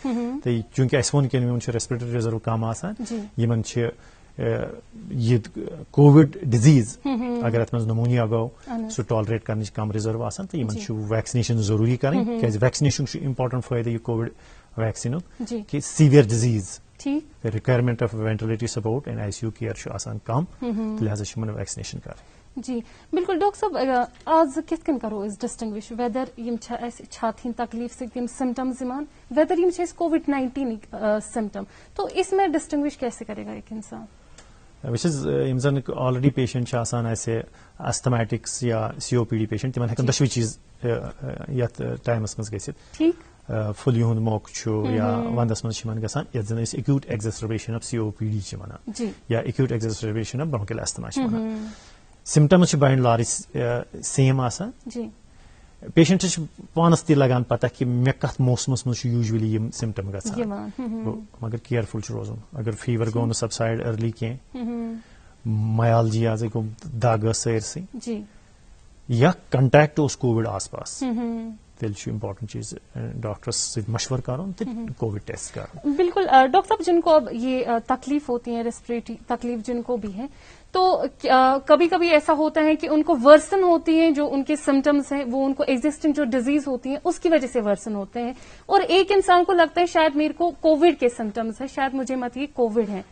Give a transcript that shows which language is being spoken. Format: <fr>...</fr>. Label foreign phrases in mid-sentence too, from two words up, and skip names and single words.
<ks>تہٕ چوٗنٛکہِ اَسہِ ووٚن کہِ یِمن چھُ</ks> <en>respiratory reserve</en> <ks>کم آسان یِمن چھِ یہِ</ks> <en>COVID disease</en> <ks>اگر اتھ منٛز نمونیا گوٚو سُہ ٹالریٹ کرنٕچ کم رِزرو آسان تہٕ یِمن چھُ ویکسِنیشن ضروٗری کَرٕنۍ کیٛازِ ویکسِنیشن چھُ امپارٹنٹ فٲیدٕ یہِ کووِڈ ویکسیٖنُک کہِ</ks> <en>severe disease requirement of ventilatory support and ICU care</en> <ks>چھُ آسان کم تہٕ لہذا چھِ یِمن ویکسِنیشن کَرٕنۍ. جی بالکل. ڈاکٹر صٲب آز کِتھ کٔنۍ کرو أسۍ</ks> <en>distinguish whether</en> <ks>یِم چھا اَسہِ چھاتہِ ہِنٛدۍ تکلیٖف سۭتۍ یِم سمٹمز یِوان ویدر یِم چھِ اَسہِ</ks> <en>COVID-19 symptom</en> <ur>تو اس میں ڈسٹنگوش کیسے کرے گا ایک انسان؟</ur> <ks>وٕچھ حظ یِم زن</ks> <en>already patient</en> <ks>چھِ آسان اَسہِ استھمیٹکس یا</ks> <en>COPD patient</en> <ks>تِمن ہٮ۪کن دۄشوٕے چیٖز یتھ ٹایمس منٛز گٔژھِتھ. پھلی ہُنٛد موقعہٕ چھُ یا وندس منٛز چھِ یِمن گژھان یتھ زن أسۍ</ks> <en>acute exacerbation of COPD</en> <ks>چھِ ونان یا</ks> <en>acute exacerbation of bronchial asthma</en> <ks>چھِ ونان. سمٹمز چھِ</ks> <en>by and large same</en> <ks>آسان. پیشنٹس چھِ پانس تہِ لگان پتہ کہِ مےٚ کتھ موسمس منٛز چھُ یوٗجولی یِم سمٹم گژھان, مگر کیئرفل چھُ روزُن. اگر فیور گوٚو نہٕ</ks> <en>subside early</en> <ks>کینٛہہ, مایالجیا گوٚو, دگ ٲس سٲرسٕے, یا کنٹیکٹ اوس کووِڈ آس پاس, تیٚلہِ چھُ امپورٹنٹ چیز ڈاکٹرس سۭتۍ مشورٕ کرُن تہٕ</ks> <en>COVID test</en> <ks>کرُن.</ks> <ur>بالکل ڈاکٹر صاحب, جن کو اب یہ تکلیف ہوتی ہے, ریسپریٹری تکلیف جن کو بھی ہے, تو کبھی کبھی ایسا ہوتا ہے کہ ان کو ورسن ہوتی ہیں, جو ان کے سمٹمس ہیں وہ ان کو ایگزسٹنگ جو ڈیزیز ہوتی ہیں اس کی وجہ سے ورسن ہوتے ہیں, اور ایک انسان کو لگتا ہے شاید میرے کو کووڈ کے سمٹمس ہیں, شاید مجھے مت یہ کووڈ ہے.</ur>